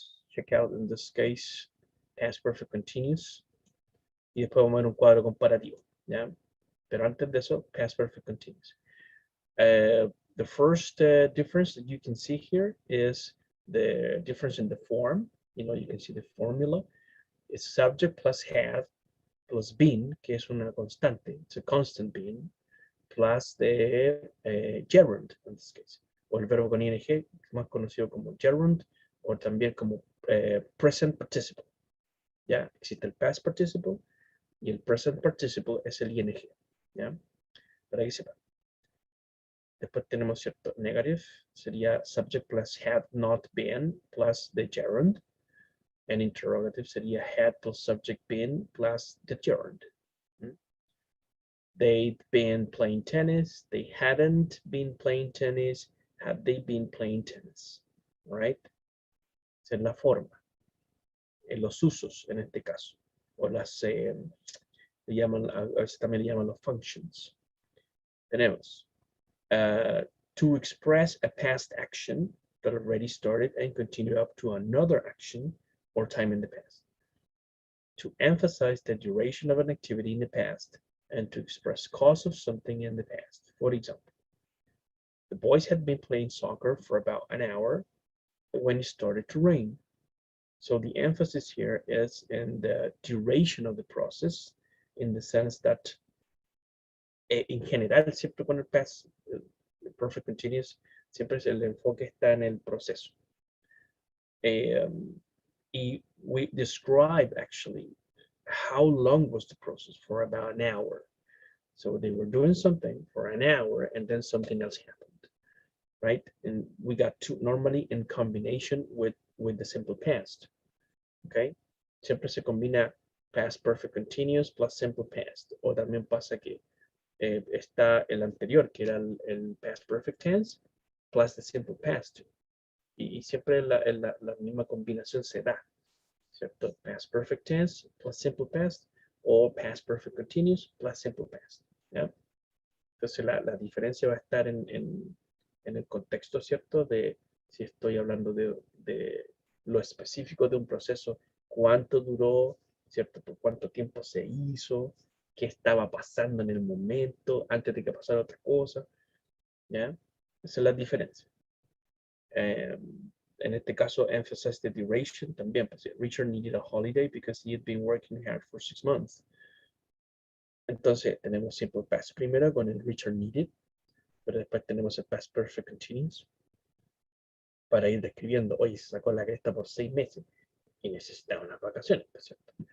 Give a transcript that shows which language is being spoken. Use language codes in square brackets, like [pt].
[en] Check out in this case, past perfect continuous, [es] y después vamos a ver un cuadro comparativo, ¿ya? Pero antes de eso, past perfect continuous. [en] The first difference that you can see here is the difference in the form. You know, you can see the formula. It's subject plus have plus been, [es] que es una constante. [en] It's a constant being, plus the gerund, in this case. [es] O el verbo con ing, más conocido como gerund, o también como present participle. ¿Ya? Existe el past participle y el present participle es el ing. ¿Ya? Para que sepan. Después tenemos cierto [en] negative, sería subject plus had not been plus the gerund. And interrogative sería had plus subject been plus the gerund. They'd been playing tennis. They hadn't been playing tennis. Had they been playing tennis? Right? [es] Esa es la forma. En los usos, en este caso. O las, le llaman, a veces también le llaman los functions. [en] Tenemos to express a past action that already started and continued up to another action or time in the past. To emphasize the duration of an activity in the past and to express cause of something in the past. For example, the boys had been playing soccer for about an hour when it started to rain. So the emphasis here is in the duration of the process, in the sense that [es] en general, siempre con el past perfect continuous, siempre el enfoque está en el proceso. [en] Y we describe actually how long was the process, for about an hour. So they were doing something for an hour and then something else happened, right? And we got two normally in combination with the simple past, okay? [es] Siempre se combina past perfect continuous plus simple past. O también pasa que está el anterior, que era el past perfect tense, plus the simple past. Y siempre la misma combinación se da, ¿cierto? [en] Past perfect tense plus simple past, o past perfect continuous plus simple past, ¿ya? [es] Entonces la diferencia va a estar en el contexto, ¿cierto? De si estoy hablando de lo específico de un proceso, cuánto duró, ¿cierto? Por cuánto tiempo se hizo, qué estaba pasando en el momento, antes de que pasara otra cosa, ¿ya? Esa es la diferencia. En este caso, [en] emphasize the duration [es] también. [en] Pues, Richard needed a holiday because he had been working hard for 6 months. [es] Entonces, tenemos simple past primero con el [en] Richard needed, [es] pero después tenemos el past perfect continuous para ir describiendo, oye, se sacó la cresta por 6 meses y necesitaba unas vacaciones, ¿cierto?